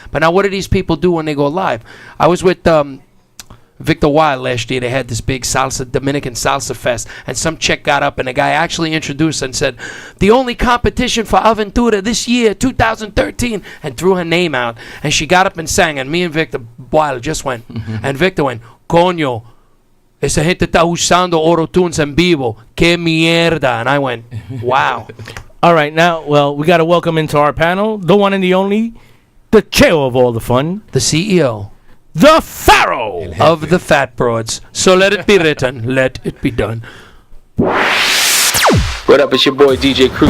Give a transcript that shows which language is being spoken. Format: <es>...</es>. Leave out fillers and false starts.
<en>But now what do these people do when they go live? I was with Victor Wild last year. They had this big Dominican salsa fest, and some chick got up and the guy actually introduced and said, the only competition for Aventura this year, 2013, and threw her name out, and she got up and sang, and me and Victor Wild just went, and Victor went, coño,</en> <es>esa gente está usando Auto-Tunes en vivo. Que mierda.</es> <en>And I went, wow. All right, now, well, we got to welcome into our panel the one and the only, the Cheo of all the fun, the CEO, the Pharaoh of the Fat Broads. So let it be written, let it be done. What up, it's your boy DJ Cruz.</en>